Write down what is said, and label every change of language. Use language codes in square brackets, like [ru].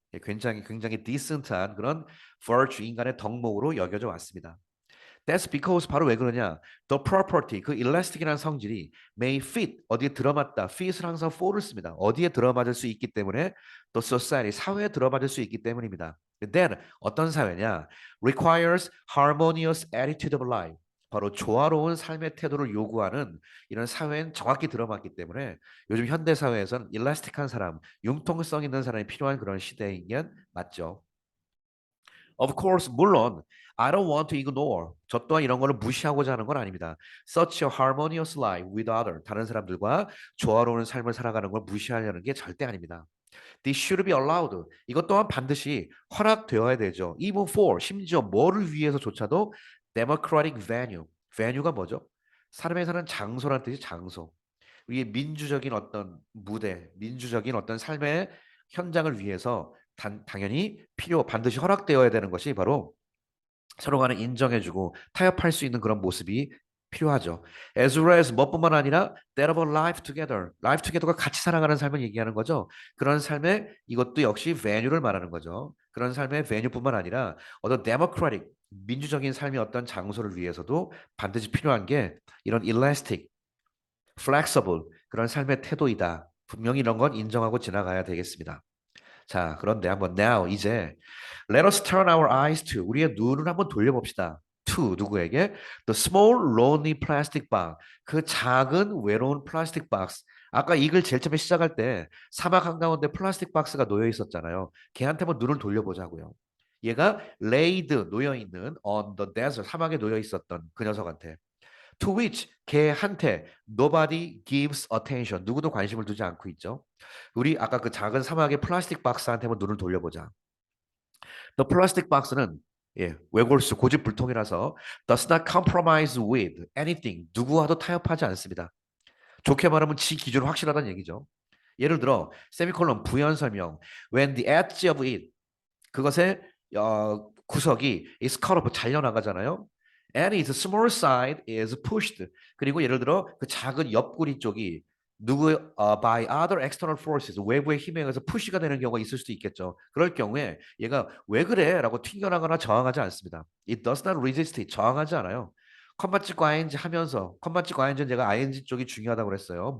[ko] 예, 굉장히 decent한 그런 virtue 인간의 덕목으로 여겨져 왔습니다. [en] That's because [ko] 바로 왜 그러냐? [en] The property [ko] 그 elastic이라는 성질이 [en] may fit [ko] 어디에 들어맞다. fit을 항상 for를 씁니다. 어디에 들어맞을 수 있기 때문에 [en] the society [ko] 사회에 들어맞을 수 있기 때문입니다. Then 어떤 사회냐? [en] Requires harmonious attitude of life. [ko] 바로 조화로운 삶의 태도를 요구하는 이런 사회엔 정확히 들어맞기 때문에 요즘 현대 사회에서는 일라스틱한 사람, 융통성 있는 사람이 필요한 그런 시대인 게 맞죠. [en] Of course, 물론 I don't want to ignore. [ko] 저 또한 이런 거를 무시하고자 하는 건 아닙니다. [en] Such a harmonious life with other. [ko] 다른 사람들과 조화로운 삶을 살아가는 걸 무시하려는 게 절대 아닙니다. [en] This should be allowed. [ko] 이것 또한 반드시 허락되어야 되죠. [en] Even for [ko] 심지어 뭐를 위해서조차도 [en] democratic venue. [ko] venue가 뭐죠? 사람의 사는 장소라는 뜻이 장소. 우리의 민주적인 어떤 무대, 민주적인 어떤 삶의 현장을 위해서 당연히 반드시 허락되어야 되는 것이 바로 서로 간에 인정해주고 타협할 수 있는 그런 모습이 필요하죠. [en] As well as [ko] 뭐뿐만 아니라 [en] that of a life together. life together [ko] 가 같이 살아가는 삶을 얘기하는 거죠. 그런 삶의 이것도 역시 venue를 말하는 거죠. 그런 삶의 venue뿐만 아니라 어떤 democratic 민주적인 삶의 어떤 장소를 위해서도 반드시 필요한 게 이런 elastic, flexible 그런 삶의 태도이다. 분명히 이런 건 인정하고 지나가야 되겠습니다. 자, 그런데 한번 now 이제 [en] let us turn our eyes to [ko] 우리의 눈을 한번 돌려봅시다. [en] to [ko] 누구에게? [en] The small lonely plastic box. [ko] 그 작은 외로운 플라스틱 박스. 아까 이 글 제일 처음에 시작할 때 사막 한가운데 플라스틱 박스가 놓여 있었잖아요. 걔한테 한번 눈을 돌려보자고요. 얘가 laid 놓여 있는 [en] on the desert [ko] 사막에 놓여 있었던 그 녀석한테 [en] to which [ko] 걔한테 [en] nobody gives attention [ko] 누구도 관심을 두지 않고 있죠. 우리 아까 그 작은 사막의 플라스틱 박스한테 한번 눈을 돌려보자. [en] The plastic box는 [ko] 외골수 고집불통이라서 [en] does not compromise with anything [ko] 누구와도 타협하지 않습니다. 좋게 말하면 지 기준 확실하다는 얘기죠. 예를 들어 세미콜론 부연 설명 [en] when the edge of it [ko] 그것의 구석이 [en] is cut off [ko] 잘려나가잖아요. [en] And its small side is pushed. [ko] 그리고 예를 들어 그 작은 옆구리 쪽이 [en] by other external forces [ko] 외부의 힘에 의해서 푸시가 되는 경우가 있을 수도 있겠죠. 그럴 경우에 얘가 왜 그래라고 튕겨나거나 저항하지 않습니다. [en] It does not resist. [ko] 저항하지 않아요. 컴마 찍고 ing 하면서 컴마 찍고 ing는 제가 ing 쪽이 중요하다고 그랬어요.